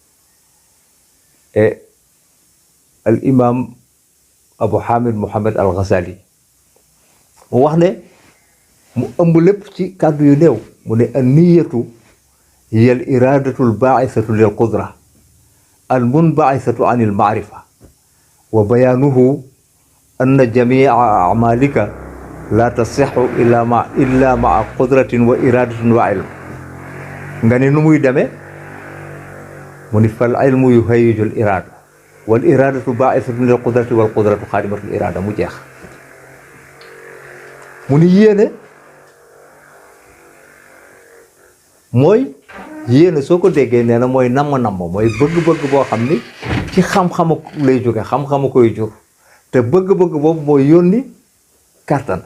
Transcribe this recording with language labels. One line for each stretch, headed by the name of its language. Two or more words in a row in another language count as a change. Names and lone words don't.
Arabic: et al imam Abu Hamid Muhammad al Ghazali
Wolof: mu wax ne mu ëmb lépp ci kàddu yu néew mu ne
Arabic: النية هي الإرادة الباعثة للقدرة المنبعثة عن المعرفة وبيانه أن جميع أعمالك لا تصح إلا مع قدرة وإرادة وعلم.
Wolof: nga ne nu muy demee mu ni
Arabic: فالعلم يهيج الإرادة والإرادة باعثة للقدرة والقدرة خادمة الإرادة
Wolof: mu jeex. mu ni yéene mooy yéene soo ko déggee nee na mooy namm mooy bëgg-bëgg boo xam ni ci xam-xamu lay jóge xam-xamu koy jur te bëgg-bëgg boobu mooy yónni kàttan.